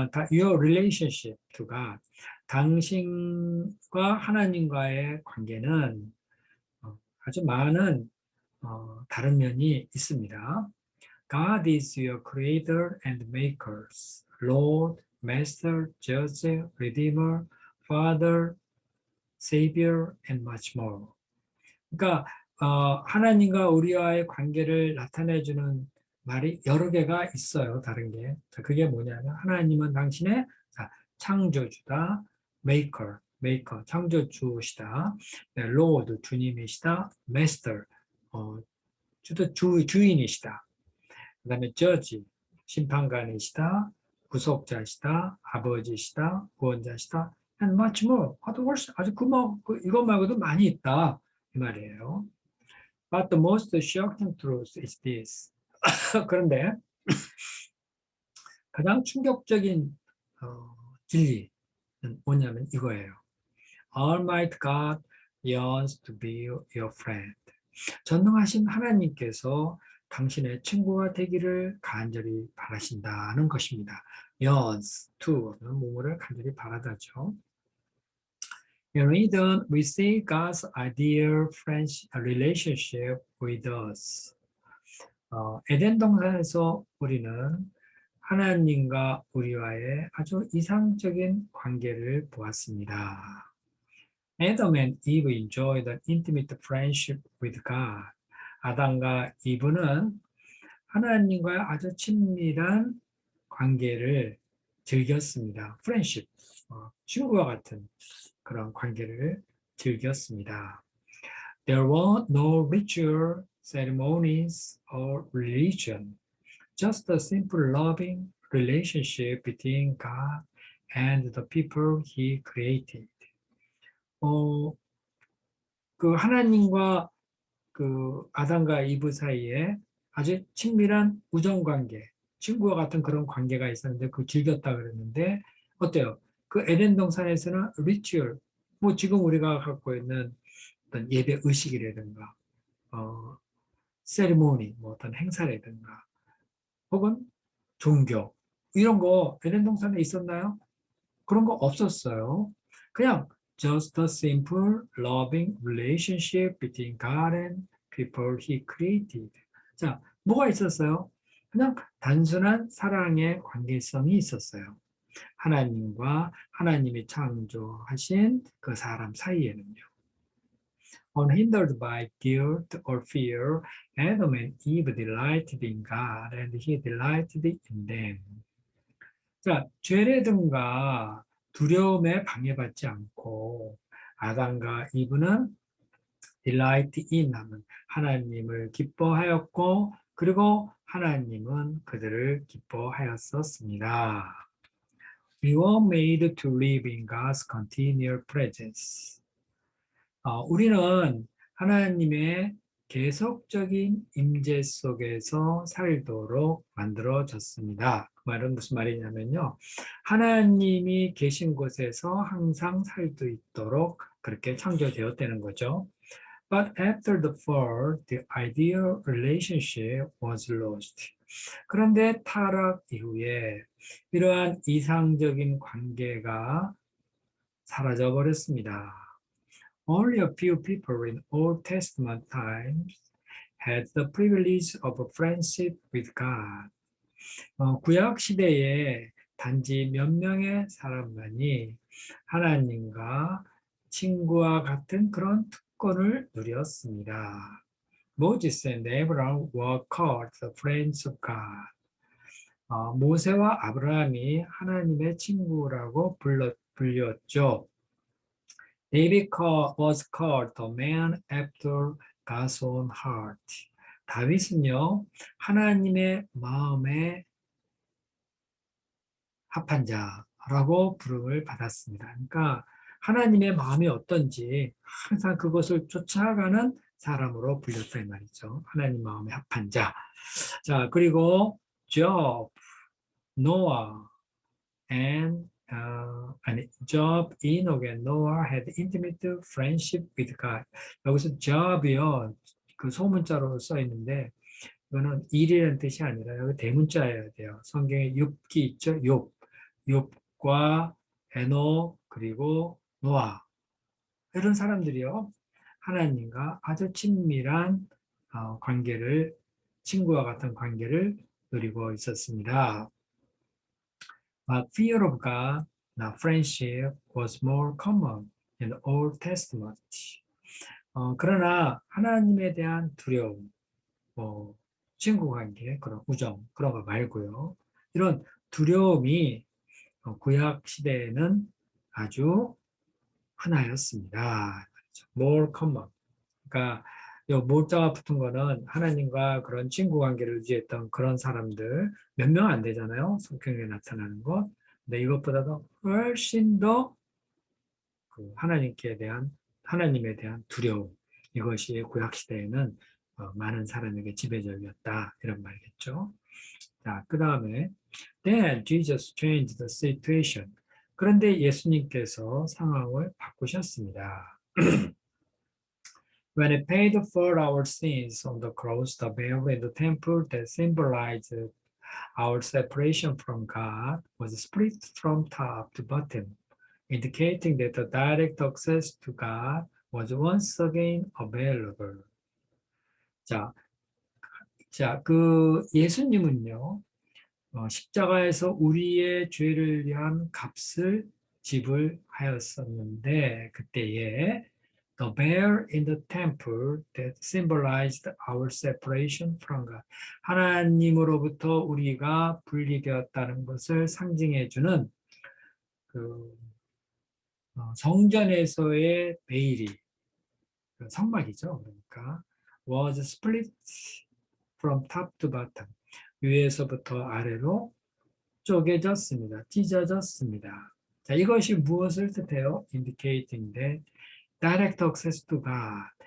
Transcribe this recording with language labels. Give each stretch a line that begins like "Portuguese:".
English: your relationship to God.
Korean: 당신과 하나님과의 관계는 아주 많은 다른 면이 있습니다.
English: God is your creator and maker, Lord, Master, Judge, Redeemer, Father, Savior, and much more.
Korean: 그러니까 하나님과 우리와의 관계를 나타내주는 말이 여러 개가 있어요. 다른 게. 자, 그게 뭐냐면 하나님은 당신의 창조주다, Maker, 창조주시다, 네, Lord, 주님이시다, Master, 주인이시다. 그 다음에 Judge, 심판관이시다, 구속자시다, 아버지시다, 구원자시다,
English: and much more.
Korean: 아주 이것 말고도 많이 있다. 이 말이에요.
English: But the most shocking truth is this.
Korean: 그런데 가장 충격적인 진리는 뭐냐면 이거예요.
English: Almighty God yearns to be your friend.
Korean: 전능하신 하나님께서 당신의 친구가 되기를 간절히 바라신다는 것입니다.
English: yearns to
Korean: 는 뭐뭐를 간절히 바라다죠.
English: In Eden, we see God's ideal friendship relationship with us.
Korean: 에덴 동산에서 우리는 하나님과 우리와의 아주 이상적인 관계를 보았습니다.
English: Adam and Eve enjoyed an intimate friendship with God.
Korean: 아담과 이브는 하나님과 아주 친밀한 관계를 즐겼습니다. friendship, 친구와 같은 그런 관계를 즐겼습니다.
English: There were no ritual ceremonies or religion, just a simple loving relationship between God and the people He created.
Korean: 그 하나님과 그 아담과 이브 사이에 아주 친밀한 우정 관계, 친구와 같은 그런 관계가 있었는데 그 즐겼다 그랬는데 어때요? 그 에덴 동산에서는 리추얼, 뭐 지금 우리가 갖고 있는 어떤 예배 의식이라든가, 세리모니, 뭐 어떤 행사라든가, 혹은 종교 이런 거 에덴 동산에 있었나요? 그런 거 없었어요. 그냥
English: just a simple loving relationship between God and people he created.
Korean: 자, 뭐가 있었어요? 그냥 단순한 사랑의 관계성이 있었어요. 하나님과 하나님이 창조하신 그 사람 사이에는요.
English: Unhindered by guilt or fear, Adam and Eve delighted in God and he delighted in them.
Korean: 자, 죄라든가 두려움에 방해받지 않고 아담과 이브는
English: delight in
Korean: 하면 하나님을 기뻐하였고 그리고 하나님은 그들을 기뻐하였었습니다.
English: We were made to live in God's continual presence.
Korean: 우리는 하나님의 계속적인 임재 속에서 살도록 만들어졌습니다. 그 말은 무슨 말이냐면요. 하나님이 계신 곳에서 항상 살 수 있도록 그렇게 창조되었다는 거죠.
English: But after the fall, the ideal relationship was lost.
Korean: 그런데 타락 이후에 이러한 이상적인 관계가 사라져 버렸습니다.
English: Only a few people in Old Testament times had the privilege of a friendship with God.
Korean: 구약 시대에 단지 몇 명의 사람만이 하나님과 친구와 같은 그런 특권을 누렸습니다.
English: Moses and Abraham were called the friends of God.
Korean: 모세와 아브라함이 하나님의 친구라고 불렸죠.
English: David was called the man after God's own heart.
Korean: 다윗은요, 하나님의 마음에 합한 자라고 부름을 받았습니다. 그러니까 하나님의 마음이 어떤지 항상 그것을 쫓아가는 사람으로 불렸다 이 말이죠. 하나님 마음에 합한 자. 자, 그리고
English: Job, Noah, and Job, Enoch, and Noah had intimate friendship with God.
Korean: 여기서 Job이요, 그 소문자로 써 있는데 이거는 일이라는 뜻이 아니라 여기 대문자여야 돼요. 성경에 욥기 있죠? 욥과 에노 그리고 노아 이런 사람들이요 하나님과 아주 친밀한 관계를 친구와 같은 관계를 누리고 있었습니다.
English: But fear of God, now friendship was more common in the Old Testament.
Korean: 그러나 하나님에 대한 두려움, 뭐 친구 관계, 그런 우정, 그런 거 말고요. 이런 두려움이 구약 시대에는 아주 흔하였습니다.
English: more common.
Korean: 그러니까 이 more자가 붙은 거는 하나님과 그런 친구 관계를 유지했던 그런 사람들 몇 명 안 되잖아요. 성경에 나타나는 것. 근데 이것보다도 훨씬 더 그 하나님에 대한 두려움 이것이 구약 시대에는 많은 사람에게 지배적이었다 이런 말이겠죠. 자, 그 다음에
English: Then Jesus changed the situation.
Korean: 그런데 예수님께서 상황을 바꾸셨습니다.
English: When he paid for our sins on the cross, the veil in the temple that symbolized our separation from God was split from top to bottom, indicating that the direct access to God was once again available.
Korean: 자, 그 예수님은요, 십자가에서 우리의 죄를 위한 값을 지불하였었는데 그때에
English: the veil in the temple that symbolized our separation from God.
Korean: 하나님으로부터 우리가 분리되었다는 것을 상징해주는 그 성전에서의 베일이 그 성막이죠. 그러니까
English: was split from top to bottom.
Korean: 위에서부터 아래로 쪼개졌습니다. 찢어졌습니다. 자, 이것이 무엇을 뜻해요?
English: indicating that direct access to God.